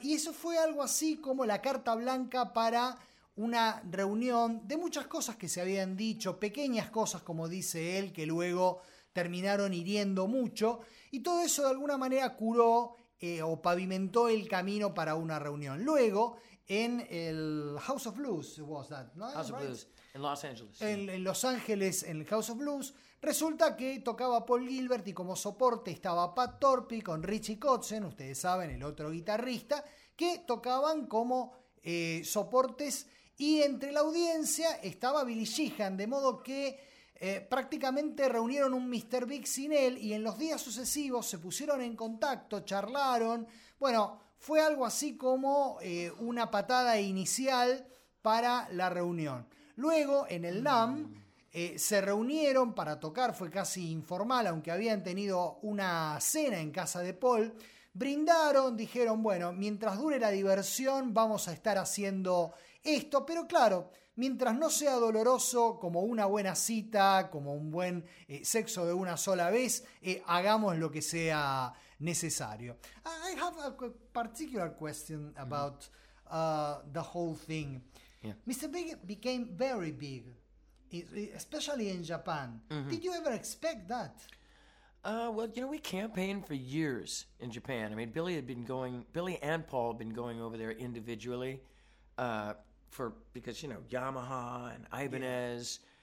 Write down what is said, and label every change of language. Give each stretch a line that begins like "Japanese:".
Spanish: Y eso fue algo así como la carta blanca para una reunión de muchas cosas que se habían dicho, pequeñas cosas, como dice él, que luego terminaron hiriendo mucho. Y todo eso de alguna manera curó o pavimentó el camino para una reunión. Luego, en el House of Blues, was that, right? House of Blues, en Los Ángeles. En Los Ángeles, en el House of Blues. Resulta que tocaba Paul Gilbert y como soporte estaba Pat Torpy con Richie Kotzen, ustedes saben, el otro guitarrista, que tocaban como soportes, y entre la audiencia estaba Billy Sheehan, de modo que Prácticamente reunieron un Mr. Big sin él y en los días sucesivos se pusieron en contacto, charlaron. Bueno, fue algo así como una patada inicial para la reunión. Luego, en el NAMM, se reunieron para tocar, fue casi informal, aunque habían tenido una cena en casa de Paul. Brindaron, dijeron, bueno, mientras dure la diversión vamos a estar haciendo esto, pero claro, mientras no sea doloroso como una buena cita, como un buen sexo de una sola vez, hagamos lo que sea necesario.
English: I have a particular question about the whole thing. Yeah. Mr. Big became very big, especially in Japan. Mm-hmm. Did you ever expect that? Well, you know, we campaigned for years in Japan. I mean, Billy and Paul had been going over there individually because, you know, Yamaha and Ibanez.